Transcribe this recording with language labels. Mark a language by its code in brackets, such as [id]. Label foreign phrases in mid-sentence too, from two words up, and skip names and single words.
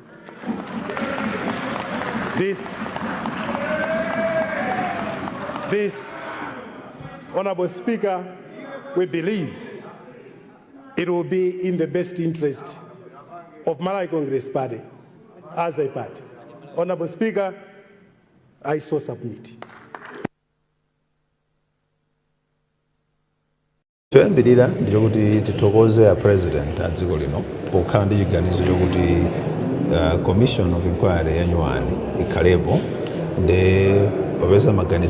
[en] This, Honorable Speaker, we believe it will be in the best interest of Malawi Congress Party as a party. Honorable Speaker, I so submit. [ny] Choyambirira ndikuti tithokoze a president adziko lino pokhala ndi chiganizo chokuti [en] commission of inquiry [ny] yanyuwani ikhalepo ndi popeza maganizo